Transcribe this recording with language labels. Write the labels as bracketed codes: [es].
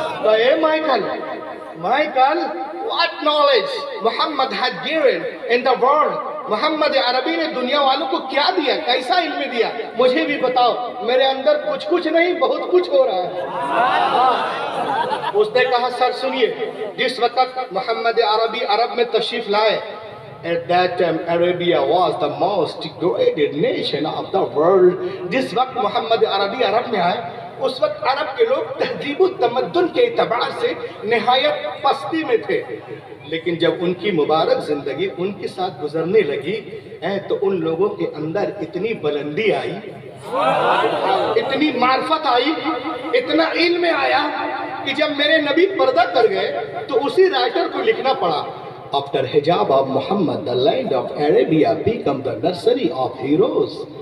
[en] اے Michael what knowledge Muhammad had given in the world. [ur] محمد عربی نے دنیا والوں کو کیا دیا، کیسا علم دیا، مجھے بھی بتاؤ. میرے اندر کچھ نہیں، بہت کچھ ہو رہا ہے. اس نے کہا سر سنیے، جس وقت محمد عربی عرب میں تشریف لائے [en] At that time, Arabia was the most degraded nation of the world. [ur] جس وقت محمد عربی عرب میں آئے اس وقت عرب کے لوگ تہذیب و تمدن کے اعتبار سے نہایت پستی میں تھے، لیکن جب ان کی مبارک زندگی ان کے ساتھ گزرنے لگی تو ان لوگوں کے اندر اتنی بلندی آئی، اتنی معرفت آئی، اتنا علم آیا کہ جب میرے نبی پردہ کر گئے تو اسی رائٹر کو لکھنا پڑا، [en] After hijab of Muhammad, the land of Arabia became the nursery of heroes.